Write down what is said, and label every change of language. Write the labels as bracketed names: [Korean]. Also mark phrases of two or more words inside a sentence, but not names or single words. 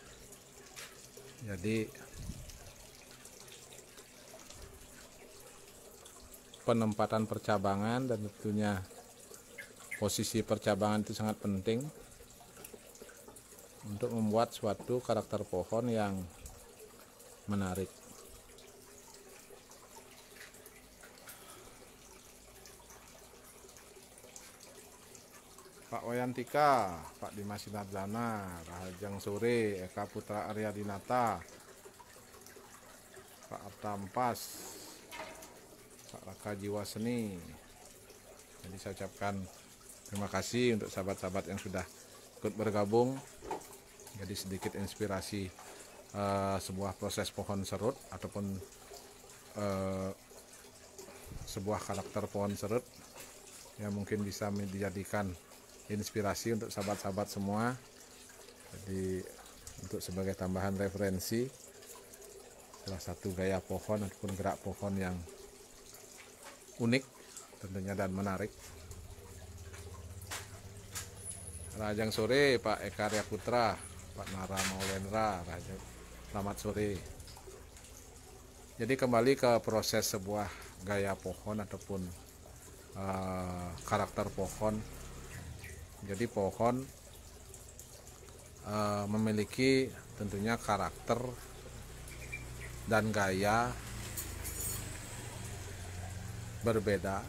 [Indonesian] Jadi penempatan percabangan dan tentunya posisi percabangan itu sangat penting untuk membuat suatu karakter pohon yang menarik. Pak Wayantika, Pak Dimas Sinardana, [Balinese] Rahajang Sore, [Indonesian] Eka Putra Arya Dinata, Pak Artampas, Pak Raka Jiwa Seni. Jadi saya ucapkan terima kasih untuk sahabat-sahabat yang sudah ikut bergabung. Jadi sedikit inspirasi sebuah proses pohon serut ataupun sebuah karakter pohon serut yang mungkin bisa dijadikan inspirasi untuk sahabat-sahabat semua. Jadi untuk sebagai tambahan referensi, salah satu gaya pohon ataupun gerak pohon yang unik tentunya dan menarik. [Balinese] Rajang sore [Indonesian] Pak Eka Arya Putra, Pak Nara Maulendra, selamat sore. Jadi kembali ke proses sebuah gaya pohon ataupun karakter pohon. Jadi pohon memiliki tentunya karakter dan gaya berbeda.